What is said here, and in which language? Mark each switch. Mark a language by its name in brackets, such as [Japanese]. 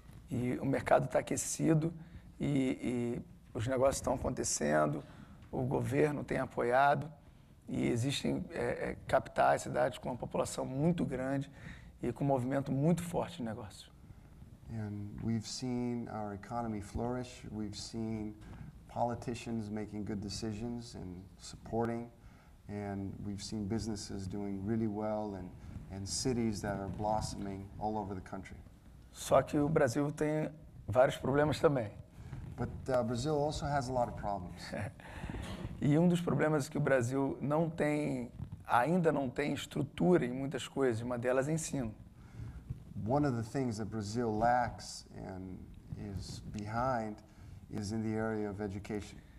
[Portuguese] E o mercado está aquecido e os negócios estão acontecendo, o governo tem apoiado e existem capitais, cidades com uma população muito grande e com um movimento muito forte de negócio. [English] And we've seen our economy flourish. We've seen politicians making good decisions and supporting. And we've seen businesses doing really well and cities that are blossoming all over the country. [Portuguese] Só que o Brasil tem vários problemas também. [English] But Brazil also has a lot of problems. [Portuguese] E um dos problemas é que o Brasil ainda não tem estrutura em muitas coisas, uma delas é ensino. [English] One of the things that Brazil lacks and is behind is in the area of education.